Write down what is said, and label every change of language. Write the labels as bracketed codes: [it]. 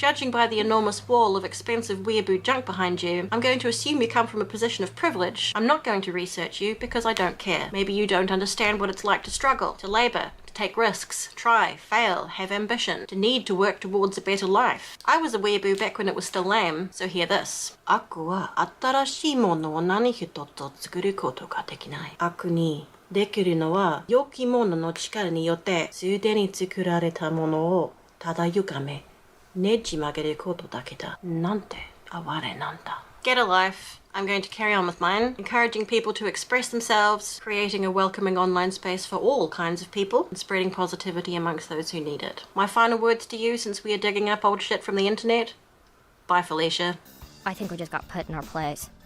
[en] Judging by the enormous wall of expensive weeaboo junk behind you, I'm going to assume you come from a position of privilege. I'm not going to research you because I don't care. Maybe you don't understand what it's like to struggle, to labor, to take risks, try, fail, have ambition, to need to work towards a better life. I was a weeaboo back when it was still lame, so hear this. [ja] 悪は新しいものを何一つ作ることができない。悪にできるのは良きものの力によってすでに作られたものをただ歪めねじ曲げることだけだ。なんて哀れなんだ。 [en] Get a life. I'm going to carry on with mine, encouraging people to express themselves, creating a welcoming online space for all kinds of people, and spreading positivity amongst those who need it. My final words to you, since we are digging up old shit from the internet. Bye, Felicia. I think we just got put in our place.